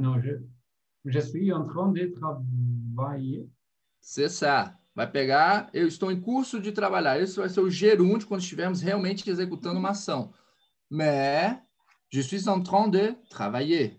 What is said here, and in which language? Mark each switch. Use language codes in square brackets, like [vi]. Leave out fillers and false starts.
[fr] Non, je suis en train de travailler. C'est ça. [pt] Vai pegar, eu estou em curso de trabalhar. Esse vai ser o gerúndio quando estivermos realmente executando uma ação. [fr] Mais je suis en train de travailler.